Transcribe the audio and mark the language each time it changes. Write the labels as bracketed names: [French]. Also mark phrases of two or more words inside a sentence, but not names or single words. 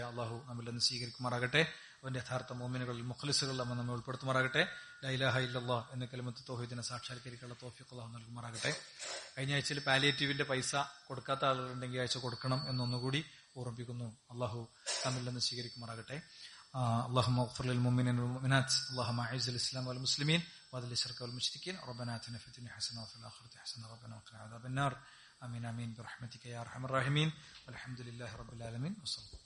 [Malayalam] അള്ളാഹു നമ്മിൽ സ്വീകരിക്കുമാറാകട്ടെ. അവന്റെ യഥാർത്ഥ മോമിനുകളിൽ മുഖ്ലിസുകളിൽ നമ്മെ ഉൾപ്പെടുത്തുമാറാകട്ടെ. [Arabic] لا إله إلا الله [Malayalam] എന്ന കലിമത്ത് തൗഹീദിനെ സാക്ഷാത്കരിക്കാനുള്ള തൗഫീഖ് അള്ളാഹു നൽകുമാറാകട്ടെ. കഴിഞ്ഞ ആഴ്ചയിൽ പാലിയേറ്റീവിന്റെ പൈസ കൊടുക്കാത്ത ആളുകളുണ്ടെങ്കിൽ ആഴ്ച കൊടുക്കണം എന്നൊന്നുകൂടി ഓർമ്മിപ്പിക്കുന്നു. അള്ളാഹു നമ്മിൽ സ്വീകരിക്കുമാറാകട്ടെ. [Arabic] اللهم اغفر للمؤمنين والمؤمنات. اللهم اعز الاسلام والمسلمين واذل الشرك والمشركين. ربنا اتنا في الدنيا حسنه وفي الاخره حسنه ربنا وقنا عذاب النار. امين امين برحمتك يا ارحم الراحمين. والحمد لله رب العالمين. وصلى